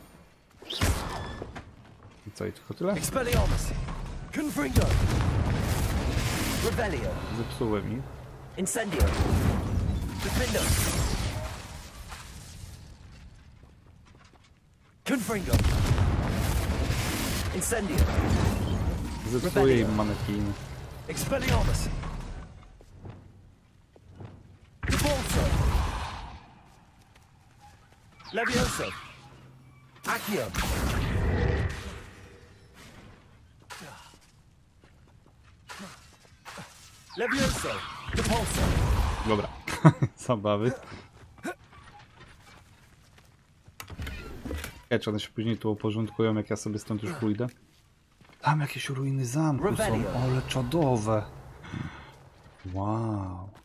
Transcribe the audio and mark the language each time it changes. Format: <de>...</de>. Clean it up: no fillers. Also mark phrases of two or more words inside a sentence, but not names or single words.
<pl>I co, i tylko tyle? Zepsułem ich. Zepsuję im manekiny.</pl> <la>Levioso. Accio. Levioso. Depulso.</la> <pl>Dobra, zabawy. Czy one się później tu uporządkują, jak ja sobie stąd już pójdę? Tam jakieś ruiny zamku są, ale czadowe. Wow.</pl>